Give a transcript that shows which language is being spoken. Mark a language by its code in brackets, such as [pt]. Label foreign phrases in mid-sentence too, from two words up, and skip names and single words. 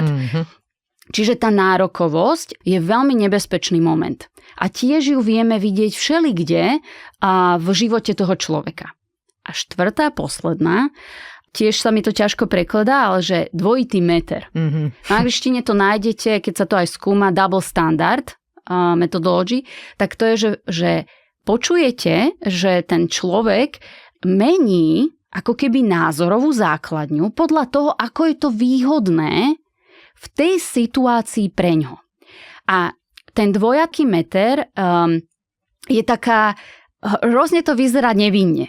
[sk] Čiže tá nárokovosť je veľmi nebezpečný moment. A tiež ju vieme vidieť všelikde v živote toho človeka. A štvrtá, posledná, tiež sa mi to ťažko prekladá, ale že dvojitý meter. V angličtine to nájdete, keď sa to aj skúma, [en] double standard methodology, [sk] tak to je, že počujete, že ten človek mení ako keby názorovú základňu podľa toho, ako je to výhodné v tej situácii preňho. A ten dvojaký meter je taká, hrozne to vyzerá nevinne.